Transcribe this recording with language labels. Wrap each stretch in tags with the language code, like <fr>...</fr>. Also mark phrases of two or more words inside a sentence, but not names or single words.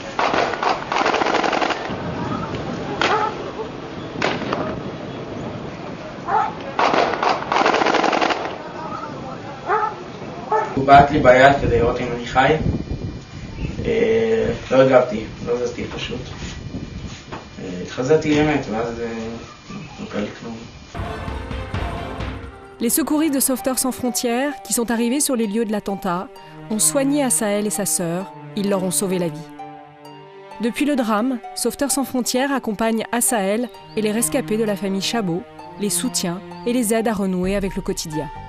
<he>הוא בעט לי ביד כדי לראות אם אני חי. לא הגבתי, לא זזתי פשוט. התחזיתי למת, ואז לא קרה לי כלום.</he> <fr>Les secouristes de Sauveteurs sans frontières, qui sont arrivés sur les lieux de l'attentat, ont soigné Asaël et sa sœur. Ils leur ont sauvé la vie. Depuis le drame, Sauveteurs sans frontières accompagne Asaël et les rescapés de la famille Chabot, les soutient et les aide à renouer avec le quotidien.</fr>